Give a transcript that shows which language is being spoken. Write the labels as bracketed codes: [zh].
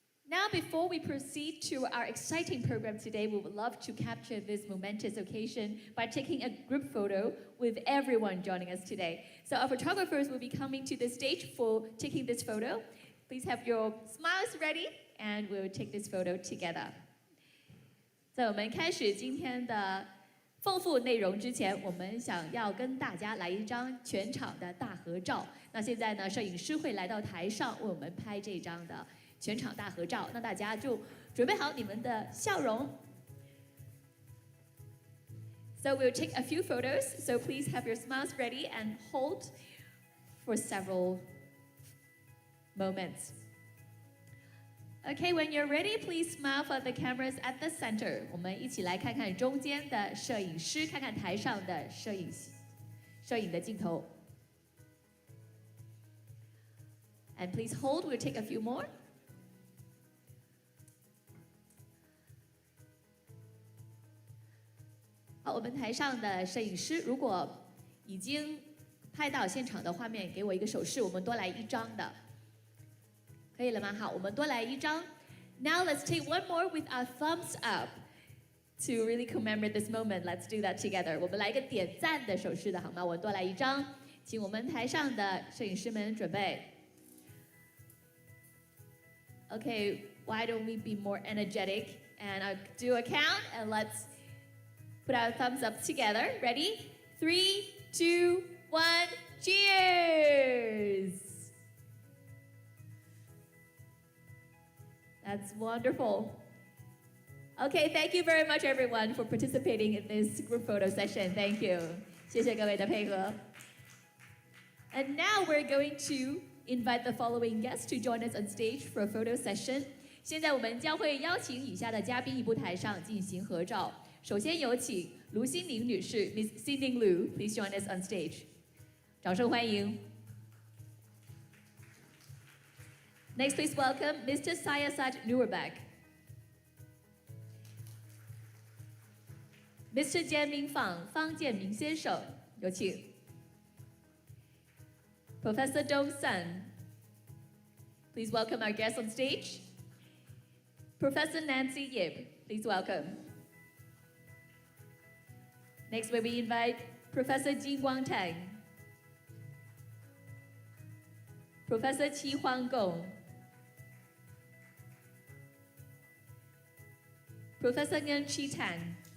[en] Now, before we proceed to our exciting program today, we would love to capture this momentous occasion by taking a group photo with everyone joining us today. So our photographers will be coming to the stage for taking this photo. Please have your smiles ready, and we'll take this photo together. [zh] 在我们开始今天的丰富内容之前，我们想要跟大家来一张全场的大合照。那现在呢，摄影师会来到台上为我们拍这张的全场大合照，那大家就准备好你们的笑容。 [en] So we'll take a few photos, so please have your smiles ready and hold for several moments. Okay, when you're ready, please smile for the cameras at the center. [zh] 我们一起来看看中间的摄影师，看看台上的摄影的镜头。 [en] And please hold, we'll take a few more. [zh] 好，我们台上的摄影师，如果已经拍到现场的画面，给我一个手势，我们多来一张的，可以了吗？好，我们多来一张。 [en] Now let's take one more with our thumbs up to really commemorate this moment. Let's do that together. [zh] 我们来一个点赞的手势的好吗？我多来一张，请我们台上的摄影师们准备。 [en] Okay, why don't we be more energetic? And I'll do a count, and let's put our thumbs up together. Ready? 3, 2, 1, cheers! That's wonderful. Okay, thank you very much, everyone, for participating in this group photo session. Thank you. [zh] 谢谢各位的配合。 [en] And now we're going to invite the following guests to join us on stage for a photo session. [zh] 现在我们将会邀请以下的嘉宾移步台上进行合照。首先有请 [en] 卢欣宁女士 ，Miss Xin-Ning Lu, please join us on stage. [zh] 掌声欢迎。 [en] Next, please welcome Mr. Syasat Nurbeck. Mr. [zh] 简明坊方建明先生，有请。 [en] Professor Dong Sun, please welcome our guests on stage. Professor Nancy Yip, please welcome. Next, may we invite Professor Jin Guangtang, Professor Qi Huanggong, Professor Nguyen Chi Tan,